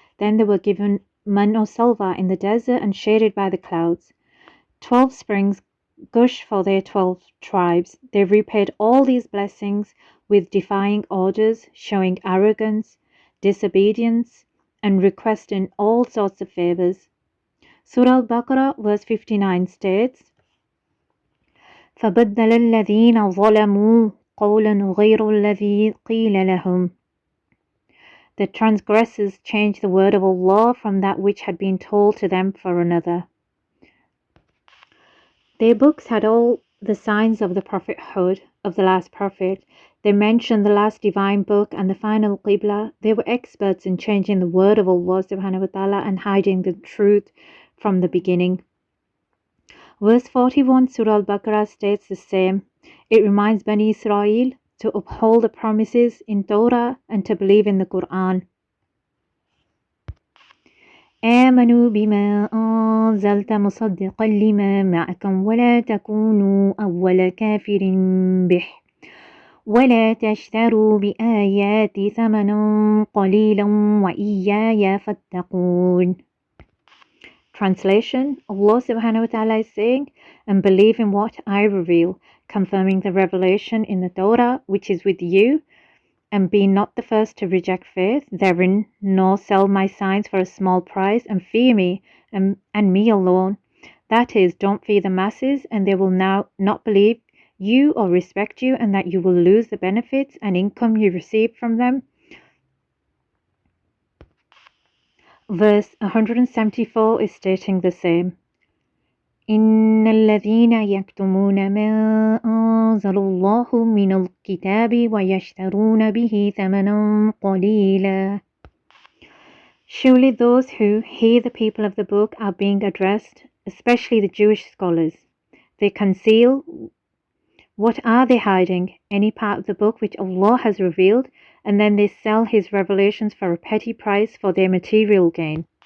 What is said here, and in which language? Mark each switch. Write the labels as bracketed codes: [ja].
[en] Then they were given man or salva in the desert and shaded by the clouds. 12 springs gush for their 12 tribes. They repaid all these blessings with defying orders, showing arrogance, disobedience, and requesting all sorts of favors. Surah Al-Baqarah verse 59 states, [ar] فَبَدَّلَ الَّذِينَ ظَلَمُوا قَوْلًا غَيْرَ الَّذِي قِيلَ لَهُمْ. [en] The transgressors changed the word of Allah from that which had been told to them for another. Their books had all the signs of the prophethood of the last prophet. They mentioned the last divine book and the final Qibla. They were experts in changing the word of Allah subhanahu wa ta'ala and hiding the truth from the beginning. Verse 41 Surah Al-Baqarah states the same. It reminds Bani Israel to uphold the promises in Torah and to believe in the Quran. [ar] آمنوا بما أنزلت مصدقا لما معكم ولا تكونوا أول كافر به ولا تشتروا بآياتي ثمنا قليلا وإياي فاتقون. [en] Translation: Allah subhanahu wa ta'ala is saying, and believe in what I reveal, confirming the revelation in the Torah which is with you, and be not the first to reject faith therein, nor sell my signs for a small price, and fear me, and me alone. That is, don't fear the masses, and they will now not believe you or respect you, and that you will lose the benefits and income you receive from them. Verse 174 is stating the same. [ar] إن الذين يكتمون ما أنزل الله من الكتاب ويشترون به ثمنا قليلا. [en] Surely those who hear the people of the book are being addressed, especially the Jewish scholars. They conceal. What are they hiding? Any part of the book which Allah has revealed, and then they sell His revelations for a petty price for their material gain.